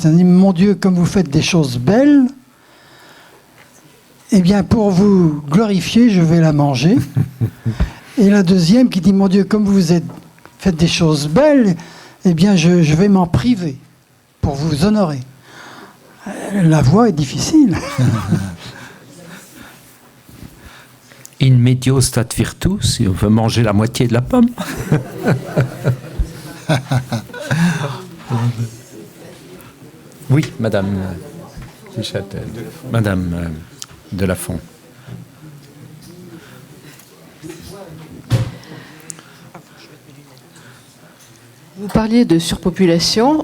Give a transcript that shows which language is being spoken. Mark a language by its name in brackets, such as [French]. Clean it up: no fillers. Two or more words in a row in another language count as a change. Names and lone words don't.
[French] Elle dit, mon Dieu, comme vous faites des choses belles, eh bien pour vous glorifier, je vais la manger. Et la deuxième qui dit, mon Dieu, comme vous faites des choses belles, eh bien je vais m'en priver pour vous honorer. La voie est difficile. [Latin] In medio stat virtus, [French] si on veut manger la moitié de la pomme. Oui, Madame Duchâtel. Madame Delafont. Vous parliez de surpopulation.